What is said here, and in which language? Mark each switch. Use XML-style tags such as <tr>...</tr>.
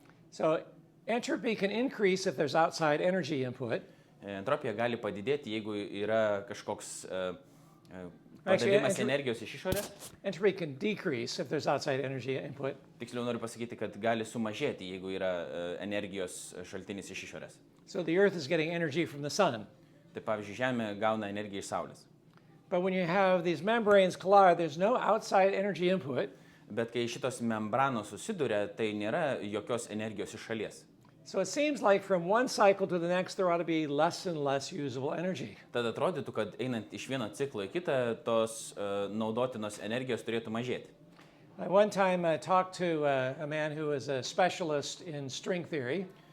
<en>So entropy can increase if there's outside energy input.</en> <lt>Entropija gali padidėti, jeigu yra kažkoks padavimas energijos iš išorės.</lt> <en>Entropy can decrease if there's outside energy input.</en> <lt>Tiksliau noriu pasakyti, kad gali sumažėti, jeigu yra energijos šaltinis iš išorės.</lt> <en>So the Earth is getting energy from the sun.</en> <lt>Tai pavyzdžiui, Žemė gauna energiją iš Saulės.</lt> <en>But when you have these membranes collide, there's no outside energy input.</en> <lt>Bet kai šitos membranos susiduria, tai nėra jokios energijos iš šalies.</lt> <en>So it seems like from one cycle to the next, there ought to be less and less usable energy.</en> <lt>Tad atrodytų, kad einant iš vieno ciklo į kitą, tos naudotinos energijos turėtų mažėti.</lt> <en>I one time talked to a man who was a specialist in string theory.</en>